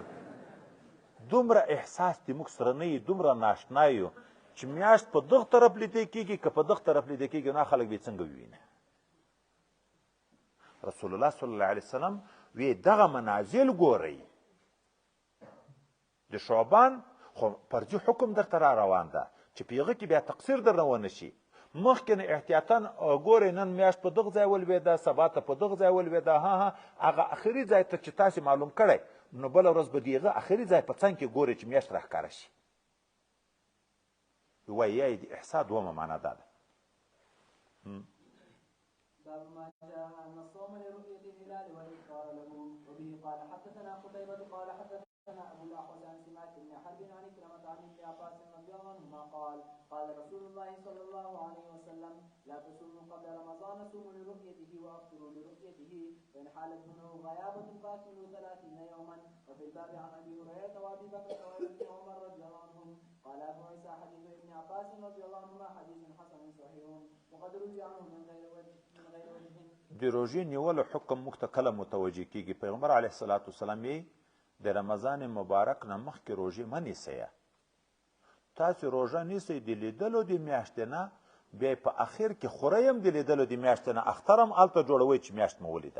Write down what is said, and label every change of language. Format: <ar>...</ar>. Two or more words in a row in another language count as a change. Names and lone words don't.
<ps>دومره احساس دې موږ سره نه وي، دومره ناشنا یو چې میاشت په دغه طرف لیدی کېږي که په دغه طرف لیدی کېږي، نو خلک به یې څنګه وویني.</ps> <ar>رسول الله صلی الله علیه وسلم</ar> <ps>وی دغه منازل ګورئ. د شعبان خو فرضي حکم درته را روان ده چې په هغه کې بیا تقصیر در نه ونه شي. مخکې نه احتیاطاً ګورئ نن میاشت په دغه ځای ولوېده، سبا ته په دغه ځای ولوېده، هغه اخري ځای ته چې تاسې معلوم کړی، نو بله ورځ به د هغه اخري ځای په څنګ کې ګورئ چې میاشت راښکاره شي. وایي یا د احسا دومه معنا دا ده.</ps> <ar>باب ما جاء ان الصوم لرؤيه الهلال والافطار له. وبه قال حدثنا قتيبة قال حدثنا ابو الاحوص عن سماك بن حرب عن كرمة عن ابن عباس رضي الله عنهما قال قال رسول الله صلى الله عليه وسلم لا تصوموا قبل رمضان، صوموا لرؤيته وافطروا لرؤيته، فان حالت منه غيابة فاكملوا 30 يوما. وفي الباب عن ابي هريرة وابي بكر وابن عمر رضي الله عنهم. قال ابو عيسى حديث ابن عباس رضي الله عنهما حديث حسن صحيح وقد روي عنه من غير وجه.</ar> <ps>د روژې نیولو حکم موږ ته کله متوجه کیږي؟ پیغمبر</ps> <ar>علیه الصلاة والسلام</ar> <ps>یې د رمضان مبارک نه مخکې روژې مه نیسئ. تاسې روژه نیسئ د لیدلو د میاشتې نه، بیا په اخر کې خورئ هم د لیدلو د میاشتې نه، اختر هم هلته جوړوئ چې میاشت مو ولیده.</ps>